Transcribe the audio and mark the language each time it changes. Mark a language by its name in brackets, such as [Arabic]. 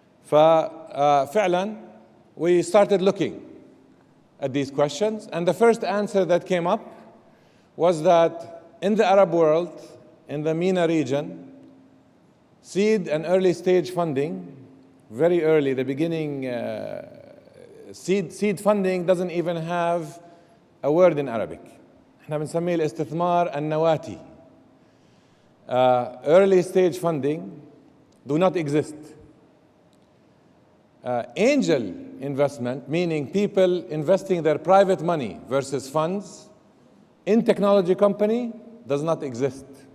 [English] فعلا we started looking at these questions, and the first answer that came up was that in the Arab world, in the MENA region, seed and early stage funding, very early, the beginning, seed funding doesn't even have a word in Arabic. [Arabic] احنا بنسميه الاستثمار النواتي. [English] Early stage funding do not exist. Angel investment, meaning people investing their private money versus funds in technology company, does not exist.